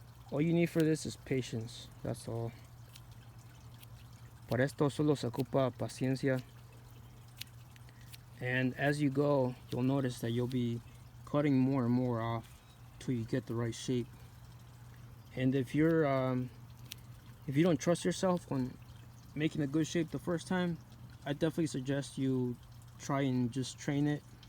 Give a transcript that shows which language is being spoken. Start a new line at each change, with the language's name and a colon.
English: All you need for this is patience, that's all.
Spanish: Para esto solo se ocupa paciencia.
English: And as you go, you'll notice that you'll be cutting more and more off till you get the right shape. And if you don't trust yourself when making a good shape the first time, I definitely suggest you try and just train it.